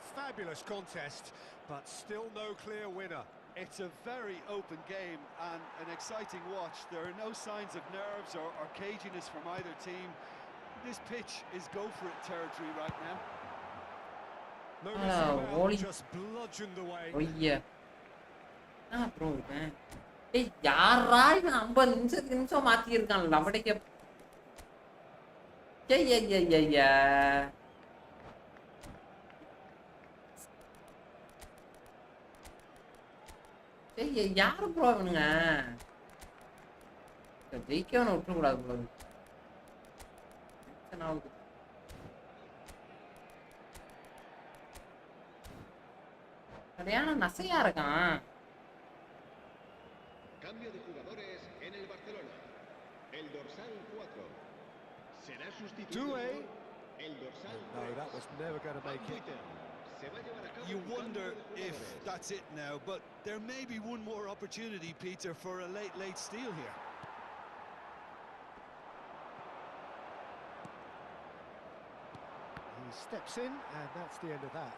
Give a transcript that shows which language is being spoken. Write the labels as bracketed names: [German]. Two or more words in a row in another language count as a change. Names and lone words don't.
[English] Fabulous contest, but still no clear winner. It's a very open game and an exciting watch. There are no signs of nerves or caginess from either team. This pitch is go-for-it territory right now. Just bludgeoned away. [Tamil] ஒய்யா ப்ரோ இவன் ஏய் யாரா இவன் 50 நிமிஷம் மாத்தி இருக்கான் லவடைக்க ஐயா ஏய் யார் ப்ரோ இவனுங்க ஜெயிக்கவன விட்டுற கூடாது ப்ரோ ஆகுது சரியான நசையா இருக்கான். [Spanish] Cambio de jugadores en el Barcelona. El dorsal 4 será sustituido por el dorsal 3. [English] No, that was never going to make it. You wonder if that's it now, but there may be one more opportunity, Peter, for a late steal here. He steps in, and that's the end of that.